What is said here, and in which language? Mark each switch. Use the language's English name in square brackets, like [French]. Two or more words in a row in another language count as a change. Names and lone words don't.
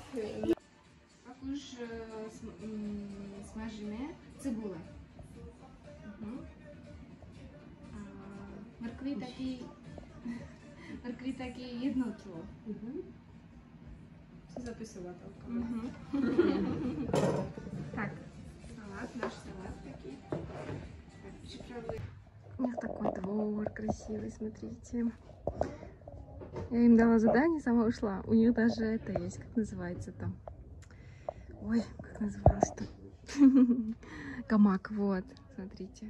[Czech] Pak už smažíme cibule. Mrkví taky 1 kilo. Jsi zapisovatelka. [Russian] Так, салат, наш салат таки. Так, приправляем. У них такой двор красивый, смотрите. Я им дала задание, сама ушла. У них даже это есть, как называется там. Ой, как называлось-то? Гамак, вот, смотрите.